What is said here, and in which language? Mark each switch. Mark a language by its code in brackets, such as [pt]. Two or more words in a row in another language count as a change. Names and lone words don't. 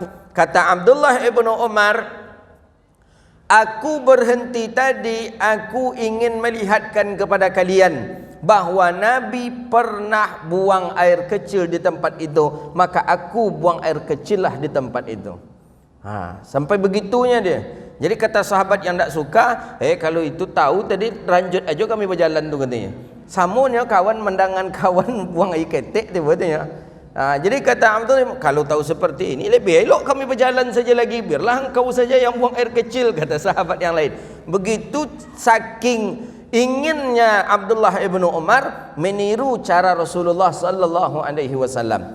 [id] Kata Abdullah bin Umar, aku berhenti tadi, aku ingin melihatkan kepada kalian bahwa Nabi pernah buang air kecil di tempat itu, maka aku buang air kecil lah di tempat itu. Sampai begitunya dia. Jadi kata sahabat yang tak suka, kalau itu tahu tadi lanjut aja kami berjalan tu katanya. [min] Samunya kawan mendangan kawan buang air ketek tu katanya. [id] Jadi kata Abdul, kalau tahu seperti ini lebih elok kami berjalan saja lagi, biarlah engkau saja yang buang air kecil, kata sahabat yang lain. Begitu saking inginnya Abdullah ibnu Umar meniru cara Rasulullah [ar] sallallahu alaihi wasallam.